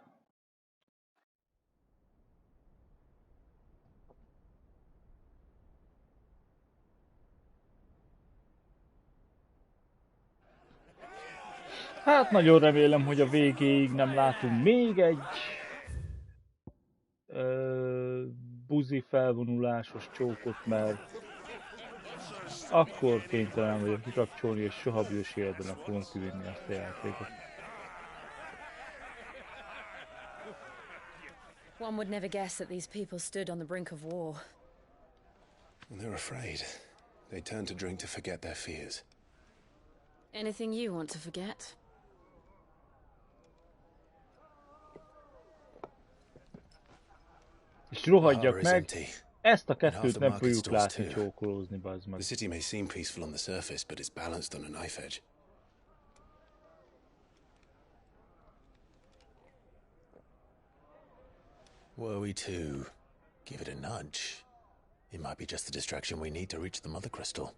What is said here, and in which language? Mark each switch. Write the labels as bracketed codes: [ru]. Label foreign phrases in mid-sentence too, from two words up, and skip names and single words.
[hu] Hát nagyon remélem, hogy a végéig nem látunk még egy buzi felvonulásos csókot, mert akkor kénytelen vagyok kikapcsolni, és soha bős életben fogom kivinni ezt a játékot. [en] One would never guess that these people stood on the brink of war. When they're afraid, they turn to drink to forget their fears. Anything you want to forget? [hu] És rohadjak meg, ezt a kettőt nem fogjuk látni csókolózni, bazd meg. [en] The city may seem peaceful on the surface, but it's balanced on a knife edge. Were we to give it a nudge, it might be just the distraction we need to reach the Mother Crystal.